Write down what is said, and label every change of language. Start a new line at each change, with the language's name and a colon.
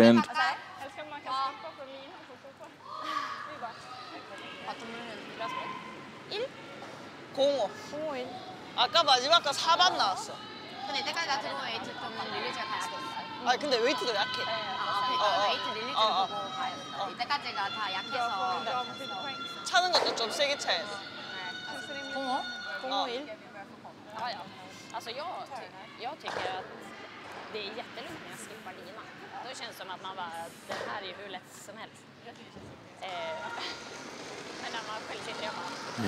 Swedish: Eller ska man kan skippa från linan som står kvar? 05.
Korean: 5일. 아까 마지막 거 4반 나왔어. 근데 이때까지 들어온 웨이트 좀 릴리즈가 다 약했어. 아 근데 웨이트도 약해. 그러니까 웨이트 릴리즈를 보고 가야 돼. 이때까지가 다 약해서. 차는 것도 좀 세게 차야 돼. 05? 05일?
Swedish: Ja, ja. Alltså jag tycker att det är jättelugnt när jag skippar linan. Då känns det som att man bara, det här är ju hur lätt som helst. Men när man själv sitter hemma.